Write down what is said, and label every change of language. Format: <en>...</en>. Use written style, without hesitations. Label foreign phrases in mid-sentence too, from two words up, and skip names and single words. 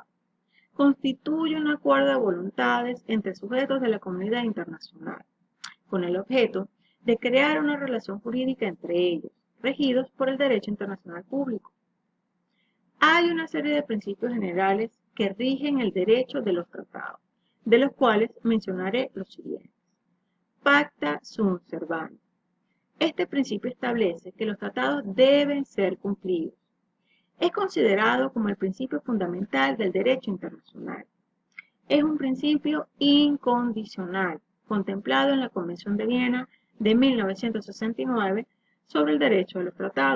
<es>Constituye un acuerdo de voluntades entre sujetos de la comunidad internacional, con el objeto de crear una relación jurídica entre ellos, regidos por el derecho internacional público. Hay una serie de principios generales que rigen el derecho de los tratados, de los cuales mencionaré los siguientes.</es> <la>Pacta sunt servanda.</la> <es>Este principio establece que los tratados deben ser cumplidos. Es considerado como el principio fundamental del derecho internacional. Es un principio incondicional, contemplado en la Convención de Viena de 1969 sobre el derecho de los tratados.</es>